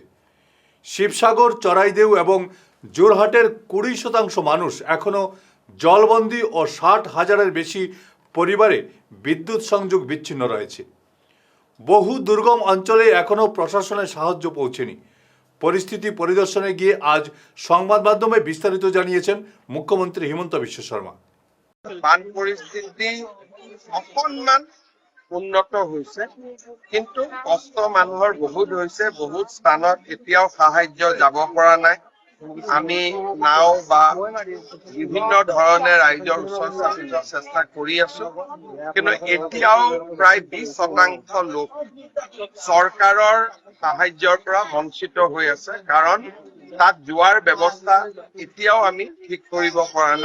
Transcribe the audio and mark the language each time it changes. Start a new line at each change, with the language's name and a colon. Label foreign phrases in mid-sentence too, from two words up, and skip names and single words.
Bangla: শিবসাগর, চরাইদেউ এবং জোরহাটের 20% মানুষ এখনও জলবন্দী ও 60,000-এর বেশি পরিবারে বিদ্যুৎ সংযোগ বিচ্ছিন্ন রয়েছে। বহু দুর্গম অঞ্চলে এখনও প্রশাসনের সাহায্য পৌঁছেনি। পরিস্থিতি পরিদর্শনে গিয়ে আজ সংবাদ মাধ্যমে বিস্তারিত জানিয়েছেন মুখ্যমন্ত্রী হিমন্ত বিশ্ব শর্মা।
Assamese: বান পৰিস্থিতি অকণমান উন্নত হৈছে, কিন্তু কষ্ট মানুহৰ বহুত হৈছে। বহুত স্থানত এতিয়াও সাহায্য যাব পৰা নাই। আমি নাও বা বিভিন্ন ধৰণে ৰাইজৰ ওচৰত চাপিবৰ চেষ্টা কৰি আছো, কিন্তু এতিয়াও প্ৰায় 20% লোক চৰকাৰৰ সাহায্যৰ পৰা বঞ্চিত হৈ আছে, কাৰণ তাত যোৱাৰ ব্যৱস্থা এতিয়াও আমি ঠিক কৰিব পৰা নাই।